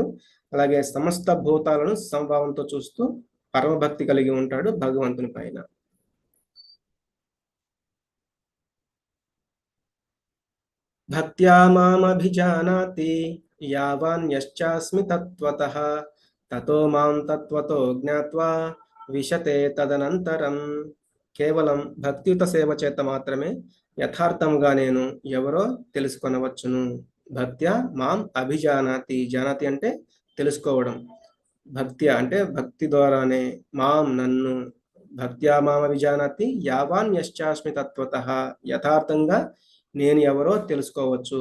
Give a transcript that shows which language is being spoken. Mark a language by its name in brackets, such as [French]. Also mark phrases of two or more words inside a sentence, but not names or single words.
[Telugu] అలాగే సమస్త భూతాలను సమభావంతో చూస్తూ పరమభక్తి కలిగి ఉంటాడు భగవంతుని పైన. [Sanskrit] భక్త్యా మామభిజానాతి యావాన్యశ్చాస్మి తత్వతః తతో మాం తత్వతో జ్ఞాత్వా విశతే తదనంతరం. [Telugu] కేవలం భక్తియుత సేవ చేత మాత్రమే యథార్థముగా నేను ఎవరో తెలుసుకొనవచ్చును. [Sanskrit] భక్త్యా మాం అభిజానాతి, [Telugu] జానాతి అంటే తెలుసుకోవడం, భక్త్యా అంటే భక్తి ద్వారానే, మాం నన్ను, [Sanskrit] భక్త్యా మాం అభిజానాతి యావాన్యశ్చాస్మి తత్వతః [Telugu] యథార్థంగా నేను ఎవరో తెలుసుకోవచ్చు.